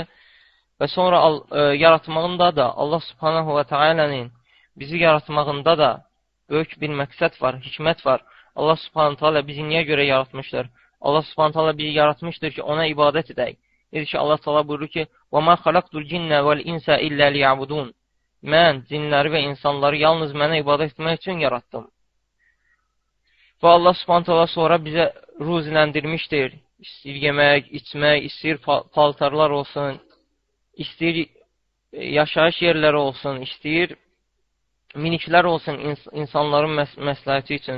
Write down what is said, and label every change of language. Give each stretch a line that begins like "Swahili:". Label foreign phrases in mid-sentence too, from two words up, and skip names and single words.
Azerbaijani: Və sonra yaratmağında da Allah
Arabic: سبحانه و تعالى
Azerbaijani: bizi yaratmağında da böyük bir məqsəd var, hikmət var. Allah
Arabic: سبحانه تعالى
Azerbaijani: bizi niyə görə yaratmışdır? Allah
Arabic: سبحانه تعالى
Azerbaijani: bizi yaratmışdır ki, ona ibadət edək. Deyir ki, Allah ta'ala buyurur ki,
Arabic: وَمَا خَلَقْتُ الْجِنَّ وَالْاِنْسَ إِلَّا لِيَعْبُدُونَ
Azerbaijani: Mən cinləri və insanları yalnız mənə ibadət etmək üçün yaratdım. Və Allah
Arabic: سبحانه تعالى
Azerbaijani: sonra bizə ruziləndirmişdir. İstəyir yemək, içmək, istəyir paltarlar olsun, istəyir yaşayış yerləri olsun, istəyir miniklər olsun insanların məsləhəti üçün.